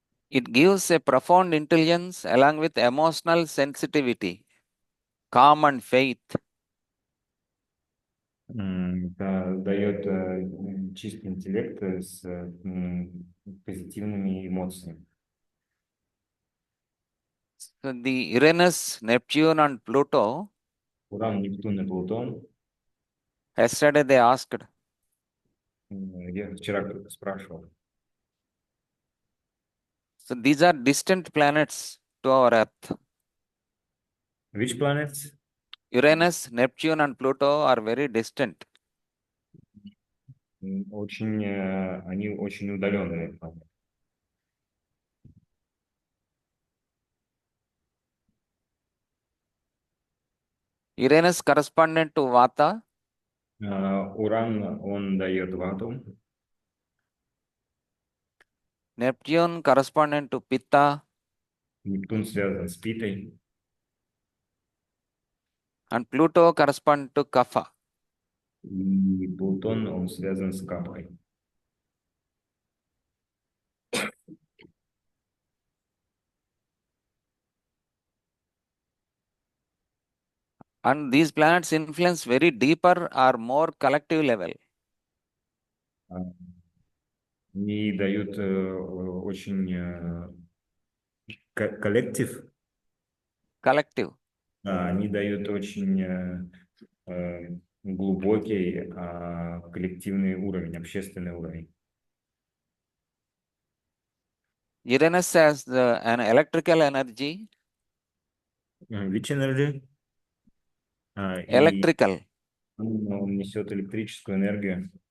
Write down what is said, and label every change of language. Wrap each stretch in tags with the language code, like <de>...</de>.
<en>It gives a profound intelligence along with emotional sensitivity, calm and faith.</en> <ru>Дает чистый интеллект с позитивными эмоциями.</ru> <en>So the Uranus, Neptune, and Pluto,</en> <ru>Уран, Нептун и Плутон.</ru> <en>yesterday they asked,</en> <ru>Я вчера кто-то спрашивал.</ru> <en>so these are distant planets to our Earth. Which planets? Uranus, Neptune, and Pluto are very distant.</en> <ru>Очень, они очень удаленные планеты.</ru> <en>Uranus correspondent to Vata,</en> <ru>Уран, он дает вату.</ru> <en>Neptune correspondent to Pitta,</en> <ru>Нептун связан с Питой.</ru> <en>and Pluto correspondent to Kapha.</en> <ru>И Плутон, он связан с Капой.</ru> <en>And these planets influence very deeper or more collective level.</en> <ru>Они дают очень коллектив.</ru> <en>Collective.</en> <ru>Они дают очень глубокий коллективный уровень, общественный уровень.</ru> <en>Uranus has an electrical energy. Which energy?</en> <ru>И</ru> <en>Electrical.</en> <ru>он несет электрическую энергию.</ru>